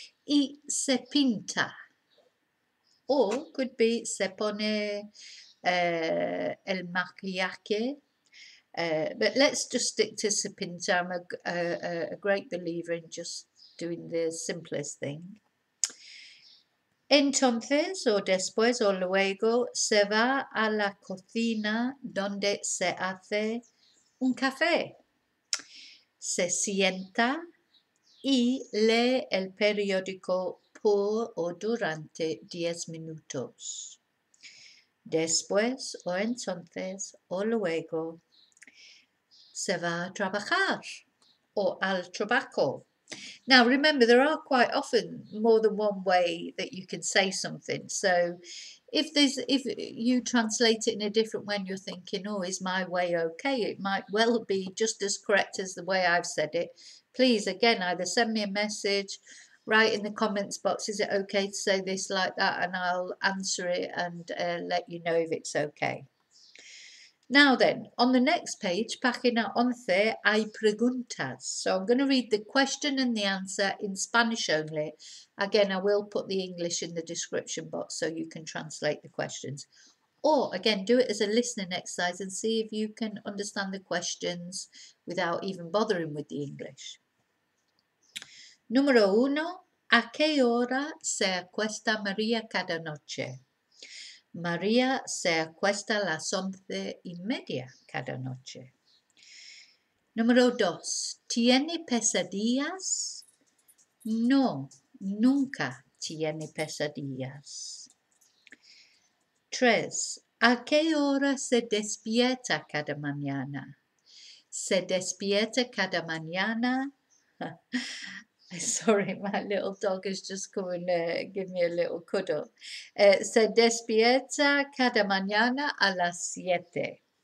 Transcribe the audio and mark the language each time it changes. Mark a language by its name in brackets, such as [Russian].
[Spanish] Y se pinta. [English] Or could be [Spanish] se pone el maquillaje. [English] But let's just stick to se pinta. I'm a great believer in just doing the simplest thing. [Spanish] Entonces, o después, o luego, se va a la cocina donde se hace un café. Se sienta y lee el periódico por o durante 10 minutos. Después, o entonces, o luego, se va a trabajar o al trabajo. [English] Now, remember, there are quite often more than one way that you can say something. So if you translate it in a different way and you're thinking, oh, is my way okay? It might well be just as correct as the way I've said it. Please, again, either send me a message, write in the comments box, is it okay to say this like that? And I'll answer it and let you know if it's okay. Now then, on the next page, [Spanish] página 11, hay preguntas. [English] So I'm going to read the question and the answer in Spanish only. Again, I will put the English in the description box so you can translate the questions. Or, again, do it as a listening exercise and see if you can understand the questions without even bothering with the English. [Spanish] Número 1. ¿A qué hora se acuesta María cada noche? María se acuesta a las 11:30 cada noche. Número 2. ¿Tiene pesadillas? No, nunca tiene pesadillas. 3. ¿A qué hora se despierta cada mañana? Se despierta cada mañana. [English] Sorry, my little dog has just come and give me a little cuddle. [Spanish] Se despierta cada mañana a las 7.